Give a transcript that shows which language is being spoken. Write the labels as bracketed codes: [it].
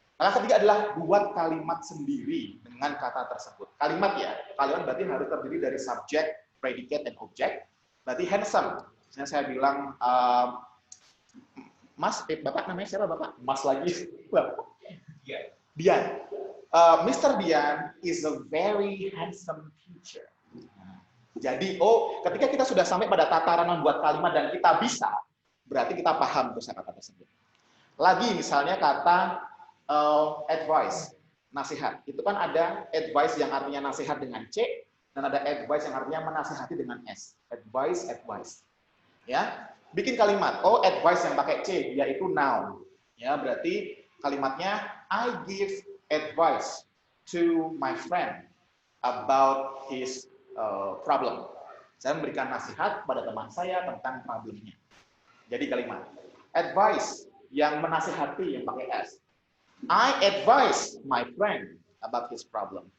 [id] Langkah ketiga adalah buat kalimat sendiri dengan kata tersebut. Kalimat ya, kalimat berarti harus terdiri dari subjek, predicate, dan objek. Berarti handsome. Misalnya saya bilang, Mas, Bapak namanya siapa Bapak? Mas lagi. Dian. Mr. [en] Dian is a very handsome teacher. [id] Jadi, ketika kita sudah sampai pada tataran membuat kalimat dan kita bisa, berarti kita paham kosakata tersebut. Lagi misalnya kata advice, nasihat. Itu kan ada advice yang artinya nasihat dengan C, dan ada advice yang artinya menasihati dengan S. Advice. Ya, bikin kalimat. Advice yang pakai C, yaitu noun. Ya, berarti kalimatnya [en] I give advice to my friend about his problem. [id] Saya memberikan nasihat pada teman saya tentang problemnya. Jadi kalimat advice yang menasihati yang pakai S. [en] I advise my friend about his problem.